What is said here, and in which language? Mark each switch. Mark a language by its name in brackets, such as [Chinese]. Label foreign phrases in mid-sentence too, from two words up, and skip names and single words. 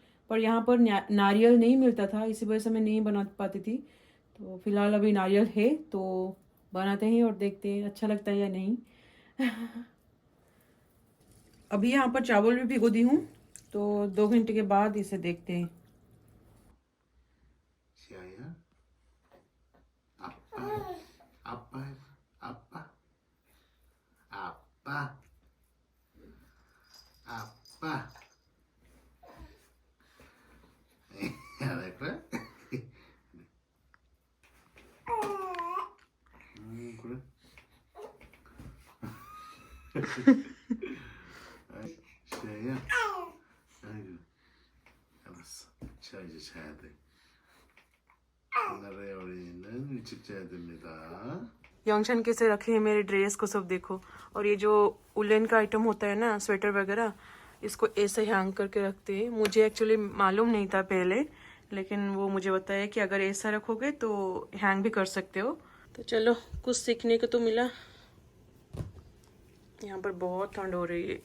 [Hindi] पर यहाँ पर नारियल नहीं मिलता था, इसी वजह से मैं नहीं बना पाती थी। तो फिलहाल अभी नारियल है तो बनाते हैं और देखते हैं अच्छा लगता है या नहीं। अभी यहाँ पर चावल भी भिगो दी हूँ, तो 2 घंटे के बाद इसे देखते हैं। [Korean] 시아야, 아빠, 아빠, 아빠, 아빠, 아빠. 할 거야? 그래. 시아야, 아이고, 알았어. 자 이제 자야 돼. 오늘의 어린이는 일찍 자야 됩니다. [Hindi] यंगशन कैसे रखे हैं मेरे ड्रेस को, सब देखो। और ये जो उलन का आइटम होता है ना, स्वेटर वगैरह, इसको ऐसे हैंग करके रखते हैं। मुझे एक्चुअली मालूम नहीं था पहले, लेकिन वो मुझे बताया कि अगर ऐसा रखोगे तो हैंग भी कर सकते हो। तो चलो कुछ सीखने को तो मिला। यहाँ पर बहुत ठंड हो रही है।